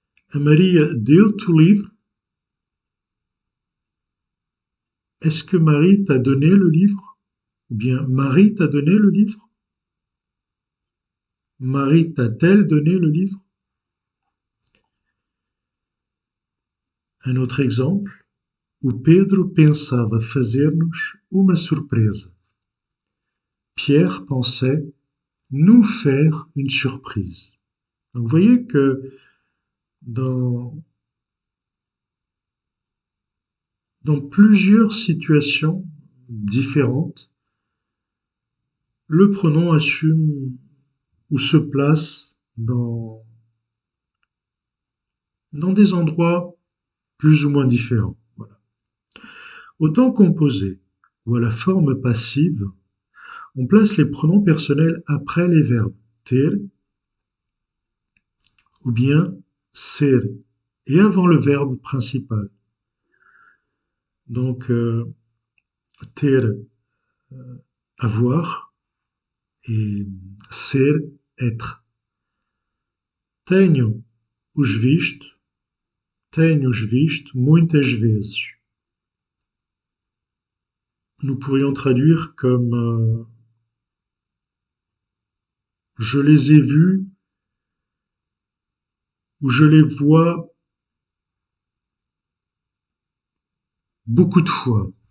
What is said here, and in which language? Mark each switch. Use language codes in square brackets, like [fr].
[pt] A Maria deu-te o livre. [fr] Est-ce que Marie t'a donné le livre? Ou bien Marie t'a donné le livre? Marie t'a-t-elle donné le livre? Un autre exemple. [pt] O Pedro pensava fazer-nos uma surpresa. [fr] Pierre pensait nous faire une surprise. Donc vous voyez que dans, dans plusieurs situations différentes, le pronom assume ou se place dans des endroits plus ou moins différents. Voilà. Au temps composé ou à la forme passive, on place les pronoms personnels après les verbes ter ou bien ser et avant le verbe principal. Donc, ter, avoir, et ser, être. [pt] Tenho os visto, tenho-os visto muitas vezes. [fr] Nous pourrions traduire comme je les ai vus ou je les vois beaucoup de fois.